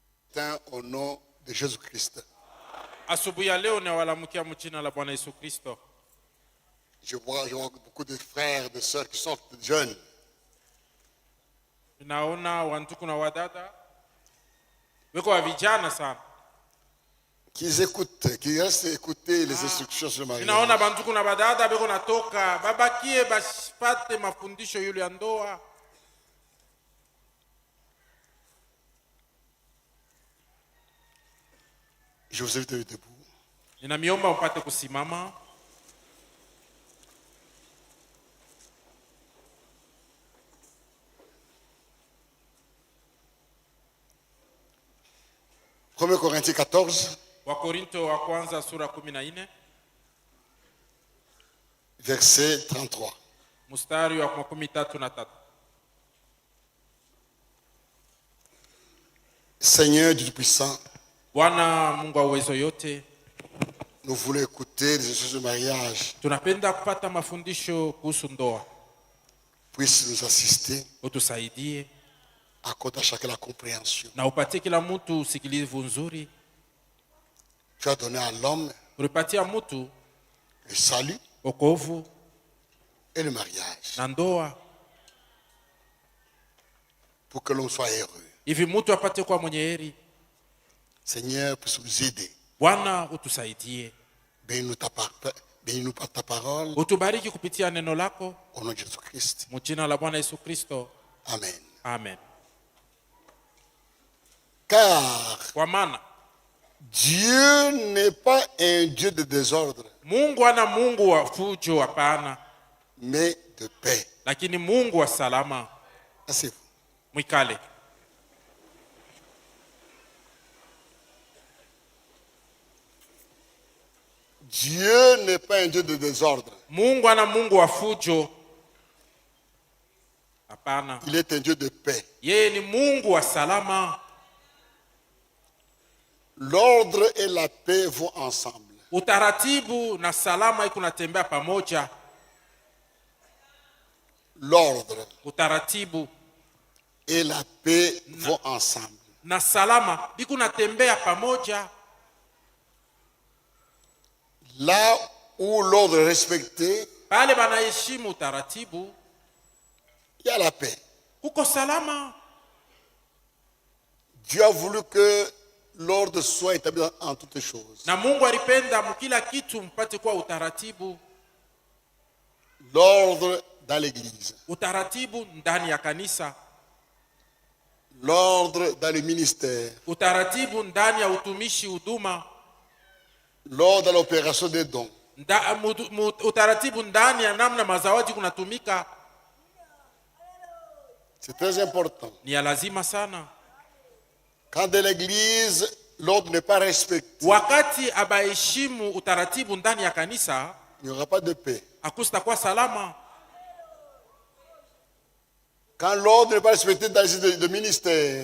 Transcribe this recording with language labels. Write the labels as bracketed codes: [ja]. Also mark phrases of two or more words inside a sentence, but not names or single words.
[fr] matin au nom de Jésus-Christ. [sw] Asubuhi ya leo nawalamukia mjina la Bwana Yesu Kristo. [fr] Je vois beaucoup de frères et de sœurs qui sont jeunes. [sw] Naona wandugu na wadada weko wa vijana sana. [fr] Qui écoutent, qui restent écouter les instructions sur le mariage. [sw] Naona bandugu na wadada weko natoka babakie bashipate mafundisho yule ya ndoa. [fr] Je vous invite à être debout. [sw] Ninamiomba mpate kusimama. [fr] Premier Corinthiens 14. [sw] Wakorinto wa kwanza sura 14. [fr] Verset 33. [sw] Mstari wa 33. [fr] Seigneur Dieu Tout-Puissant, [sw] Bwana Mungu wa uwezo yote, [fr] nous voulons écouter les instructions de mariage. [sw] tunapenda kupata mafundisho kuhusu ndoa. [fr] Puisse nous assister, [sw] Utusaidie [fr] accorde à chacun la compréhension. [sw] na upatie kila mtu usikilivu nzuri. [fr] Tu as donné à l'homme [sw] Ulipatia mtu [fr] le salut [sw] wokovu [fr] et le mariage [sw] na ndoa [fr] pour que l'homme soit heureux. [sw] hivi mtu apate kuwa mwenye heri. [fr] Seigneur, puisse nous aider. [sw] Bwana utusaidie. [fr] Bénis-nous par ta parole. [sw] Utubariki kupitia neno lako. [fr] Au nom de Jésus-Christ. [sw] Mjina la Bwana Yesu Kristo. [fr] Amen. [sw] Amen. [fr] Car [sw] Kwa maana [fr] Dieu n'est pas un Dieu de désordre, [sw] Mungu ana Mungu wa fujo, hapana, [fr] mais de paix. [sw] lakini Mungu wa salama. [fr] Asseyez-vous. [sw] Mwikale. [fr] Dieu n'est pas un Dieu de désordre. [sw] Mungu ana Mungu wa fujo, hapana. [fr] Il est un Dieu de paix. [sw] Yeye ni Mungu wa salama. [fr] L'ordre et la paix vont ensemble. [sw] Utaratibu na salama iko natembea pamoja. [fr] L'ordre [sw] Utaratibu [fr] et la paix vont ensemble. [sw] na salama iko natembea pamoja. [fr] Là où l'ordre est respecté, [sw] Pale banaheshimu utaratibu, [fr] il y a la paix. [sw] kuko salama. [fr] Dieu a voulu que l'ordre soit établi en toutes choses. [sw] Na Mungu alipenda mkila kitu mpate kwa utaratibu. [fr] L'ordre dans l'église. [sw] Utaratibu ndani ya kanisa. [fr] L'ordre dans le ministère. [sw] Utaratibu ndani ya utumishi huduma. [fr] L'ordre dans l'opération des dons. [sw] Utaratibu ndani ya namna mazawadi kunatumika. [fr] C'est très important. [sw] Ni ya lazima sana. [fr] Quand dans l'église, l'ordre n'est pas respecté, [sw] Wakati abaheshimu utaratibu ndani ya kanisa, [fr] il n'y aura pas de paix. [sw] hakustakuwa salama. [fr] Quand l'ordre n'est pas respecté dans le ministère,